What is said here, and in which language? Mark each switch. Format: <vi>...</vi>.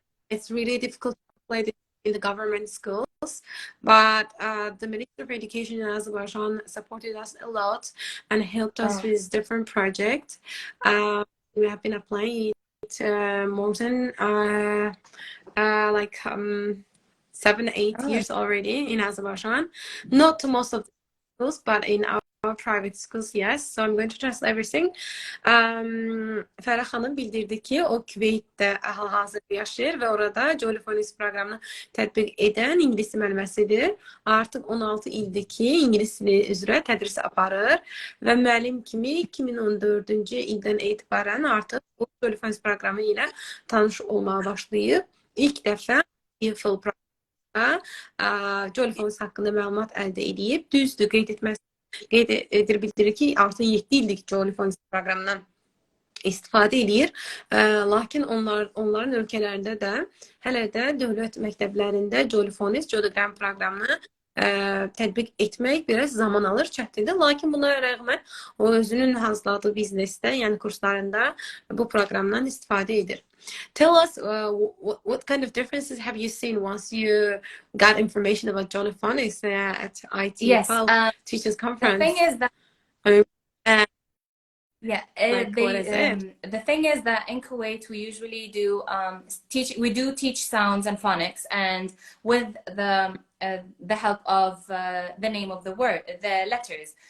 <en>It's really difficult to play this in the government schools, but the Ministry of Education in Azerbaijan supported us a lot and helped us with different projects. We have been applying it more than 7-8 years already in Azerbaijan. Not to most of the schools, but in our private schools, yes. So I'm going to translate everything.</en> <az>Fərəh xanım bildirdi ki, o Kuwaitdə hal-hazırda yaşayır və orada Jolly Phonics proqramını tətbiq edən ingilis müəlliməsidir. Artıq 16 ildir ki, ingilis dili üzrə tədris aparır və müəllim kimi 2014-cü ildən etibarən artıq bu Jolly Phonics proqramı ilə tanış olmağa başlayıb. İlk dəfə TOEFL proqramında Jolly Phonics haqqında məlumat əldə edib. Düzdür, qeyd edir, bildirir ki, artıq 7 illik Jolly Phonics proqramından istifadə edir. Lakin onların ölkələrində də hələ də dövlət məktəblərində Jolly Phonics, Jolly Grammar proqramını tətbiq etmək biraz zaman alır, çətindir. Lakin buna rəğmən o özünün hazırladığı biznesdə, yəni kurslarında bu proqramdan istifadə edir.</az> <en>tell us what kind of differences have you seen once you got information about Jolly Phonics at Yes, Teachers the Conference? thing is that I mean, yeah, what is it? the thing is that in Kuwait we usually do teach sounds and phonics, and with the help of the name of the word, the letters.</en>